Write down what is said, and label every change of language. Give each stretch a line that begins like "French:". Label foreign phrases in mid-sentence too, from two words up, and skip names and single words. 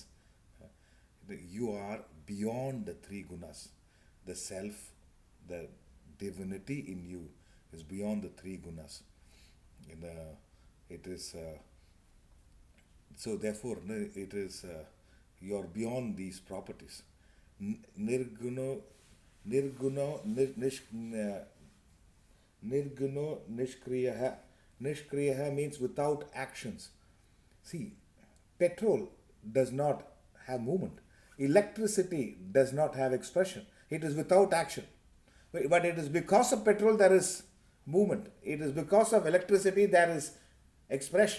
English: You are beyond the three gunas. The self, the divinity in you is beyond the three gunas. And, it is so therefore it is you are beyond these properties.
Sanskrit: Nirguno, nirguno, nirguno, nishkriyaha.
English: Nishkriyaha means without actions. See, petrol does not have movement. Electricity does not have expression. It is without action. But it is because of petrol there is movement. It is because of electricity there is expression.